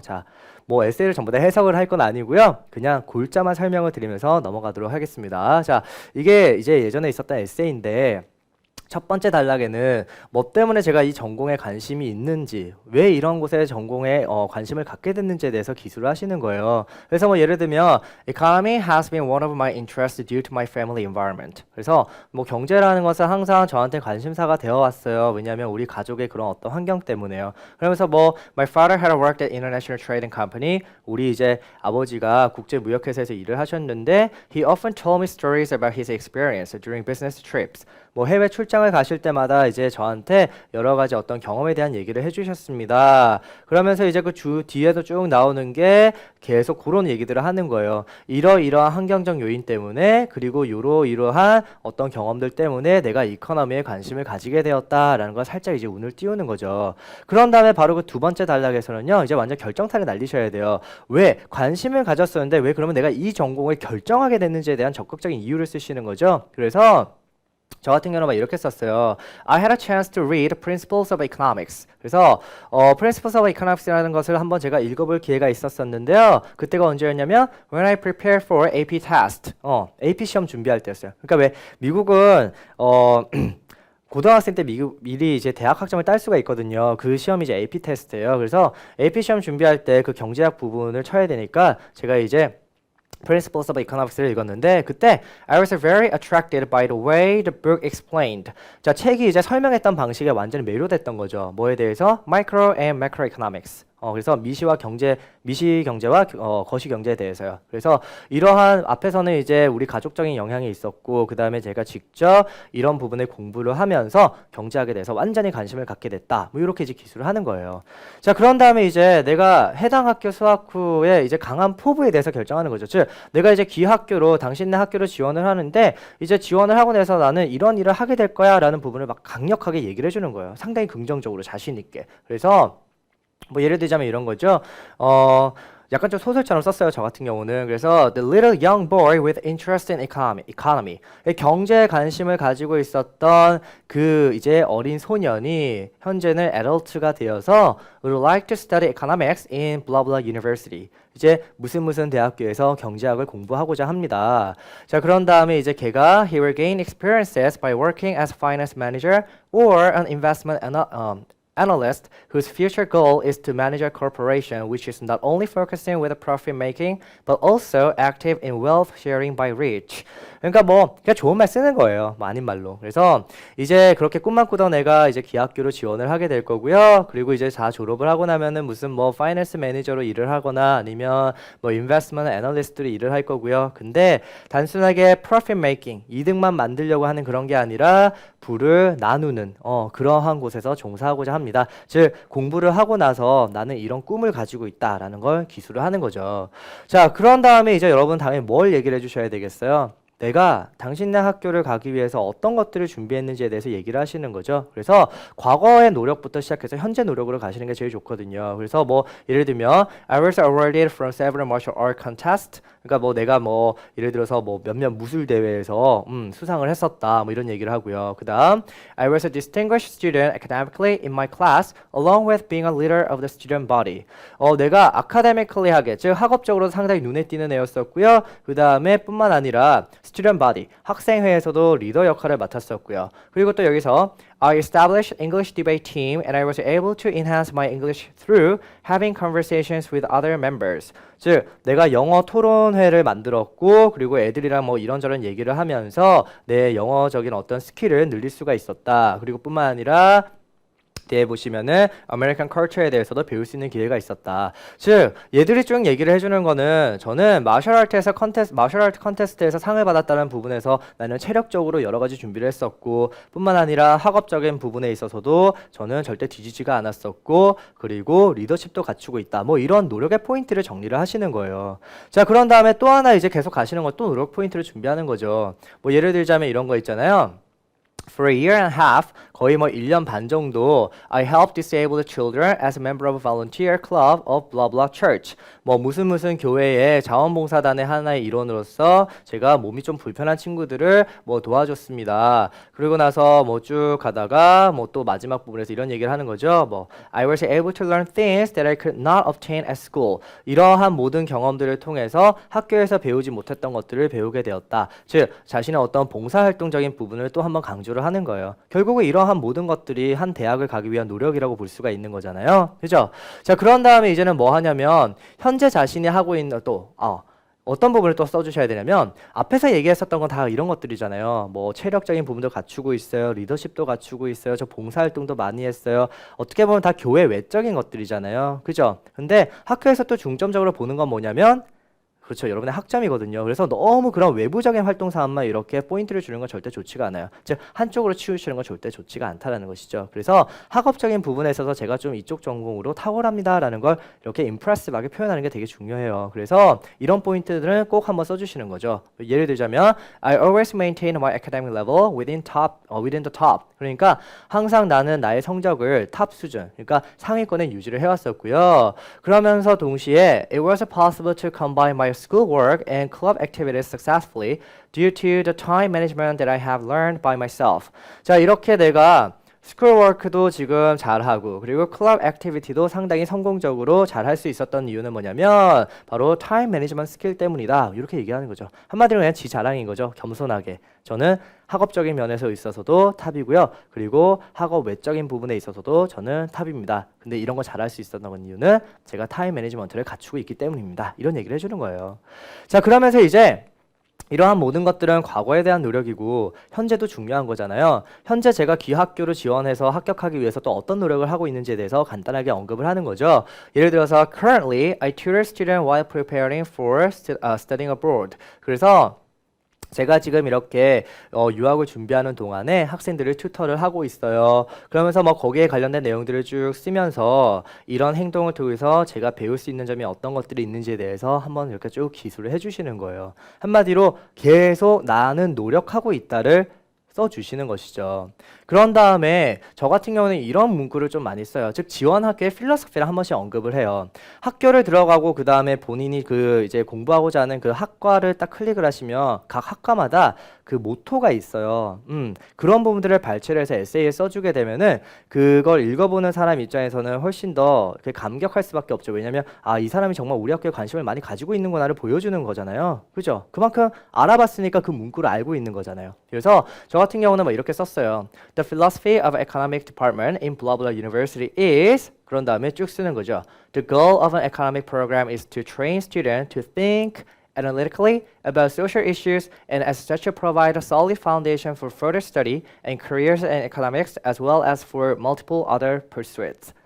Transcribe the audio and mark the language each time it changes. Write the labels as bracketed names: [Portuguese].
[Korean] 자, 뭐 에세이를 전부 다 해석을 할 건 아니고요. 그냥 골자만 설명을 드리면서 넘어가도록 하겠습니다. 자, 이게 이제 예전에 있었던 에세이인데, 첫 번째 단락에는 뭐 때문에 제가 이 전공에 관심이 있는지, 왜 이런 곳에 전공에 관심을 갖게 됐는지에 대해서 기술을 하시는 거예요. 그래서 뭐 예를 들면 [English] Economy has been one of my interests due to my family environment. [Korean] 그래서 뭐 경제라는 것은 항상 저한테 관심사가 되어 왔어요. 왜냐하면 우리 가족의 그런 어떤 환경 때문에요. 그러면서 뭐 [English] My father had worked at International Trading Company. [Korean] 우리 이제 아버지가 국제무역회사에서 일을 하셨는데 [English] He often told me stories about his experience during business trips. [Korean] 뭐 해외 출장을 가실 때마다 이제 저한테 여러 가지 어떤 경험에 대한 얘기를 해주셨습니다. 그러면서 이제 그 뒤에도 쭉 나오는 게 계속 그런 얘기들을 하는 거예요. 이러이러한 환경적 요인 때문에 그리고 이러이러한 어떤 경험들 때문에 내가 이코노미에 관심을 가지게 되었다라는 걸 살짝 이제 운을 띄우는 거죠. 그런 다음에 바로 그 두 번째 단락에서는요. 이제 완전 결정타를 날리셔야 돼요. 왜 관심을 가졌었는데 왜 그러면 내가 이 전공을 결정하게 됐는지에 대한 적극적인 이유를 쓰시는 거죠. 그래서 저 같은 경우는 막 이렇게 썼어요. [English] I had a chance to read Principles of Economics. [Korean] 그래서 Principles of Economics라는 것을 한번 제가 읽어볼 기회가 있었었는데요. 그때가 언제였냐면 [English] When I prepared for AP test. [Korean] AP 시험 준비할 때였어요. 그러니까 왜 미국은 고등학생 때 미리 이제 대학 학점을 딸 수가 있거든요. 그 시험이 이제 AP 테스트예요. 그래서 AP 시험 준비할 때 그 경제학 부분을 쳐야 되니까 제가 이제 Principles of Economics를 읽었는데 그때 [English] I was very attracted by the way the book explained. [Korean] 자, 책이 이제 설명했던 방식에 완전히 매료됐던 거죠. 뭐에 대해서? [English] Micro and Macroeconomics. [Korean] 그래서 미시 경제와 거시 경제에 대해서요. 그래서 이러한 앞에서는 이제 우리 가족적인 영향이 있었고 그 다음에 제가 직접 이런 부분을 공부를 하면서 경제학에 대해서 완전히 관심을 갖게 됐다. 뭐 이렇게 이제 기술을 하는 거예요. 자, 그런 다음에 이제 내가 해당 학교 수학 후에 이제 강한 포부에 대해서 결정하는 거죠. 즉, 내가 이제 기학교로 당신네 학교로 지원을 하는데 이제 지원을 하고 나서 나는 이런 일을 하게 될 거야라는 부분을 막 강력하게 얘기를 해주는 거예요. 상당히 긍정적으로 자신 있게. 그래서 뭐 예를 들자면 이런 거죠. 약간 좀 소설처럼 썼어요. 저 같은 경우는. [English] 그래서 The little young boy with interest in economy. [Korean] 경제에 관심을 가지고 있었던 그 이제 어린 소년이 현재는 adult가 되어서 [English] would like to study economics in blah blah university. [Korean] 이제 무슨 대학교에서 경제학을 공부하고자 합니다. 자, 그런 다음에 이제 걔가 [English] he will gain experiences by working as finance manager or an investment analyst whose future goal is to manage a corporation which is not only focusing with profit making but also active in wealth sharing by rich. [Korean] 그러니까 뭐 그냥 좋은 말 쓰는 거예요. 뭐 아닌 말로. 그래서 이제 그렇게 꿈만 꾸던 애가 이제 기하학교로 지원을 하게 될 거고요. 그리고 이제 다 졸업을 하고 나면은 무슨 뭐 파이낸스 매니저로 일을 하거나 아니면 뭐 인베스트먼트 애널리스트로 일을 할 거고요. 근데 단순하게 profit making, 이득만 만들려고 하는 그런 게 아니라 부를 나누는 그러한 곳에서 종사하고자 합니다. 즉 공부를 하고 나서 나는 이런 꿈을 가지고 있다라는 걸 기술을 하는 거죠. 자, 그런 다음에 이제 여러분 당연히 뭘 얘기를 해주셔야 되겠어요? 내가 당신네 학교를 가기 위해서 어떤 것들을 준비했는지에 대해서 얘기를 하시는 거죠. 그래서 과거의 노력부터 시작해서 현재 노력으로 가시는 게 제일 좋거든요. 그래서 뭐 예를 들면 [English] I was awarded from several martial art contests. [Korean] 그러니까 뭐 내가 뭐 예를 들어서 뭐 몇몇 무술 대회에서 수상을 했었다. 뭐 이런 얘기를 하고요. [English] 그다음 I was a distinguished student academically in my class along with being a leader of the student body. [Korean] 내가 academically 하게 즉 학업적으로 상당히 눈에 띄는 애였었고요. 그다음에 뿐만 아니라 student body, 학생회에서도 리더 역할을 맡았었고요. 그리고 또 여기서 [English] I established English debate team and I was able to enhance my English through having conversations with other members. [Korean] 즉, 내가 영어 토론회를 만들었고 그리고 애들이랑 뭐 이런저런 얘기를 하면서 내 영어적인 어떤 스킬을 늘릴 수가 있었다. 그리고 뿐만 아니라 뒤에 보시면은 아메리칸 컬처에 대해서도 배울 수 있는 기회가 있었다. 즉 얘들이 쭉 얘기를 해주는 거는 저는 마셜 아트 컨테스트에서 상을 받았다는 부분에서 나는 체력적으로 여러 가지 준비를 했었고 뿐만 아니라 학업적인 부분에 있어서도 저는 절대 뒤지지가 않았었고 그리고 리더십도 갖추고 있다. 뭐 이런 노력의 포인트를 정리를 하시는 거예요. 자, 그런 다음에 또 하나 이제 계속 가시는 건 또 노력 포인트를 준비하는 거죠. 뭐 예를 들자면 이런 거 있잖아요. [English] For a year and a half, [Korean] 거의 뭐 1년 반 정도 [English] I helped disabled children as a member of a volunteer club of blah blah church. [Korean] 뭐 무슨 교회의 자원봉사단의 하나의 일원으로서 제가 몸이 좀 불편한 친구들을 뭐 도와줬습니다. 그리고 나서 뭐 쭉 가다가 뭐 또 마지막 부분에서 이런 얘기를 하는 거죠. [English] 뭐 I was able to learn things that I could not obtain at school. [Korean] 이러한 모든 경험들을 통해서 학교에서 배우지 못했던 것들을 배우게 되었다. 즉 자신의 어떤 봉사활동적인 부분을 또 한번 강조를 하는 거예요. 결국은 이러한 모든 것들이 한 대학을 가기 위한 노력이라고 볼 수가 있는 거잖아요. 그죠? 자, 그런 다음에 이제는 뭐 하냐면 현재 자신이 하고 있는 어떤 부분을 또 써주셔야 되냐면 앞에서 얘기했었던 건 다 이런 것들이잖아요. 뭐 체력적인 부분도 갖추고 있어요. 리더십도 갖추고 있어요. 저 봉사활동도 많이 했어요. 어떻게 보면 다 교회 외적인 것들이잖아요. 그죠? 근데 학교에서 또 중점적으로 보는 건 뭐냐면 그렇죠. 여러분의 학점이거든요. 그래서 너무 그런 외부적인 활동 사항만 이렇게 포인트를 주는 건 절대 좋지가 않아요. 즉 한쪽으로 치우치는 건 절대 좋지가 않다라는 것이죠. 그래서 학업적인 부분에 있어서 제가 좀 이쪽 전공으로 탁월합니다라는 걸 이렇게 임프레시브하게 표현하는 게 되게 중요해요. 그래서 이런 포인트들은 꼭 한번 써주시는 거죠. 예를 들자면 [English] I always maintain my academic level within the top. [Korean] 그러니까 항상 나는 나의 성적을 탑 수준, 그러니까 상위권에 유지를 해왔었고요. 그러면서 동시에 [English] it was possible to combine my schoolwork and club activities successfully due to the time management that I have learned by myself. [Korean] 자, 이렇게 내가 스쿨워크도 지금 잘하고 그리고 클럽 액티비티도 상당히 성공적으로 잘할 수 있었던 이유는 뭐냐면 바로 타임 매니지먼트 스킬 때문이다. 이렇게 얘기하는 거죠. 한마디로 그냥 지 자랑인 거죠. 겸손하게. 저는 학업적인 면에서 있어서도 탑이고요. 그리고 학업 외적인 부분에 있어서도 저는 탑입니다. 근데 이런 거 잘할 수 있었던 이유는 제가 타임 매니지먼트를 갖추고 있기 때문입니다. 이런 얘기를 해주는 거예요. 자, 그러면서 이제 이러한 모든 것들은 과거에 대한 노력이고 현재도 중요한 거잖아요. 현재 제가 기학교로 지원해서 합격하기 위해서 또 어떤 노력을 하고 있는지에 대해서 간단하게 언급을 하는 거죠. 예를 들어서 [English] Currently, I tutor students while preparing for studying abroad. [Korean] 그래서 제가 지금 이렇게 유학을 준비하는 동안에 학생들을 튜터를 하고 있어요. 그러면서 뭐 거기에 관련된 내용들을 쭉 쓰면서 이런 행동을 통해서 제가 배울 수 있는 점이 어떤 것들이 있는지에 대해서 한번 이렇게 쭉 기술을 해주시는 거예요. 한마디로 계속 나는 노력하고 있다를 써주시는 것이죠. 그런 다음에 저 같은 경우는 이런 문구를 좀 많이 써요. 즉 지원 학교의 필로소피를 한 번씩 언급을 해요. 학교를 들어가고 그 다음에 본인이 그 이제 공부하고자 하는 그 학과를 딱 클릭을 하시면 각 학과마다 그 모토가 있어요. 그런 부분들을 발췌를 해서 에세이에 써주게 되면은 그걸 읽어보는 사람 입장에서는 훨씬 더 감격할 수밖에 없죠. 왜냐면 이 사람이 정말 우리 학교에 관심을 많이 가지고 있는구나를 보여주는 거잖아요. 그죠? 그만큼 알아봤으니까 그 문구를 알고 있는 거잖아요. 그래서 저 같은 경우는 뭐 이렇게 썼어요. [English] The philosophy of economic department in blah blah university is [Korean] 그런 다음에 쭉 쓰는 거죠. [English] The goal of an economic program is to train students to think analytically about social issues and as such provide a solid foundation for further study and careers in economics as well as for multiple other pursuits.